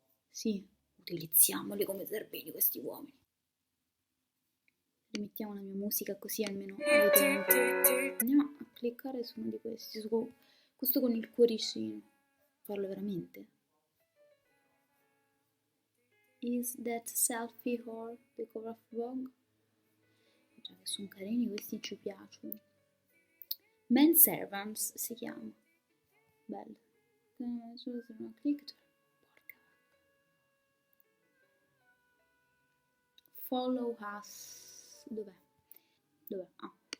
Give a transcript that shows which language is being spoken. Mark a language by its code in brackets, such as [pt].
[it] Sì, utilizziamoli come zerbini questi uomini. Rimettiamo la mia musica così almeno avete... Andiamo a cliccare su uno di questi, su questo con il cuoricino. Farlo veramente? [en] Is that selfie or the cover of Vogue? [it] Già che sono carini, questi ci piacciono. Man Servants si chiama. Bello. Porca. [en] Follow us. [it] Dov'è? Ah.